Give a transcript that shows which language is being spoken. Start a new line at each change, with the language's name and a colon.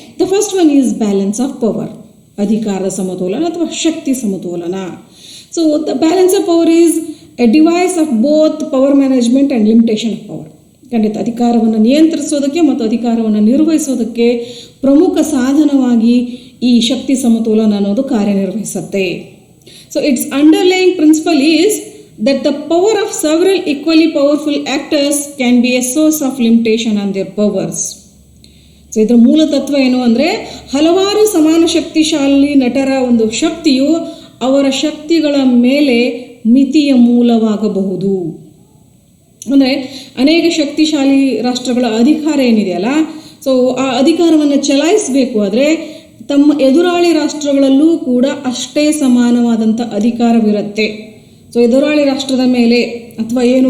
English: the first one is balance of power,
Kannada: ಅಧಿಕಾರದ ಸಮತೋಲನ ಅಥವಾ ಶಕ್ತಿ ಸಮತೋಲನ.
English: The balance of power is a device of both power management and limitation of power.
Kannada: ಖಂಡಿತ ಅಧಿಕಾರವನ್ನು ನಿಯಂತ್ರಿಸೋದಕ್ಕೆ ಮತ್ತು ಅಧಿಕಾರವನ್ನು ನಿರ್ವಹಿಸೋದಕ್ಕೆ ಪ್ರಮುಖ ಸಾಧನವಾಗಿ ಈ ಶಕ್ತಿ ಸಮತೋಲನ ಅನ್ನೋದು ಕಾರ್ಯನಿರ್ವಹಿಸುತ್ತೆ.
English: Its underlying principle is that the power of several equally powerful actors can be a source of limitation on their powers.
Kannada: ಇದರ ಮೂಲ ತತ್ವ ಏನು ಅಂದರೆ, ಹಲವಾರು ಸಮಾನ ಶಕ್ತಿಶಾಲಿ ನಟರ ಒಂದು ಶಕ್ತಿಯು ಅವರ ಶಕ್ತಿಗಳ ಮೇಲೆ ಮಿತಿಯ ಮೂಲವಾಗಬಹುದು. ಅಂದರೆ ಅನೇಕ ಶಕ್ತಿಶಾಲಿ ರಾಷ್ಟ್ರಗಳ ಅಧಿಕಾರ ಏನಿದೆಯಲ್ಲ, ಆ ಅಧಿಕಾರವನ್ನು ಚಲಾಯಿಸಬೇಕು ಆದರೆ ತಮ್ಮ ಎದುರಾಳಿ ರಾಷ್ಟ್ರಗಳಲ್ಲೂ ಕೂಡ ಅಷ್ಟೇ ಸಮಾನವಾದಂಥ ಅಧಿಕಾರವಿರುತ್ತೆ. ಎದುರಾಳಿ ರಾಷ್ಟ್ರದ ಮೇಲೆ ಅಥವಾ